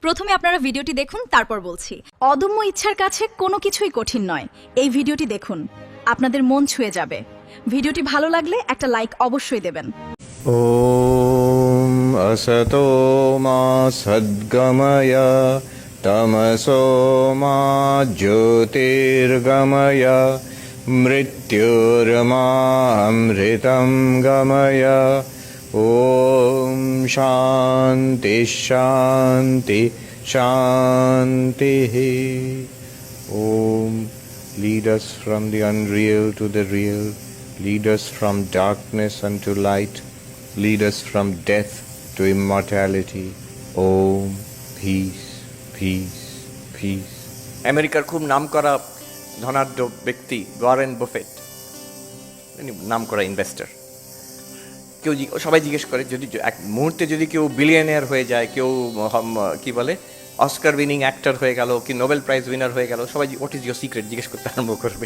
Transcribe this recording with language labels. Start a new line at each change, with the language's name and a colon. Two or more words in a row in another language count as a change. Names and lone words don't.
Bangla: প্রথমে আপনারা ভিডিওটি দেখুন, তারপর বলছি। অদম্য ইচ্ছার কাছে কোনো কিছুই কঠিন নয়। এই ভিডিওটি দেখুন, আপনাদের মন ছুঁয়ে যাবে। ভিডিওটি ভালো লাগলে একটা লাইক অবশ্যই দেবেন।
Sanskrit: ॐ असतो मा सद्गमय तमसो मा ज्योतिर्गमय मृत्युर्मामृतं गमय ॐ शान्ति शान्ति शान्तिः ॐ
English: lead us from the unreal to the real, lead us from darkness unto light, lead us from death to immortality. Om, peace, peace, peace.
Bangla: আমেরিকার খুব নামকরা ধনাঢ্য ব্যক্তি ওয়ারেন বাফেট, নামকরা ইনভেস্টর। সবাই জিজ্ঞেস করে যদি এক মুহূর্তে যদি কেউ বিলিয়নিয়ার হয়ে যায়, কেউ কি বলে অস্কার
English: winning actor
Bangla: হয়ে গেল, কি
English: Nobel prize winner
Bangla: হয়ে গেল, সবাই
English: what is your secret
Bangla: জিজ্ঞেস করতে আরম্ভ করবে।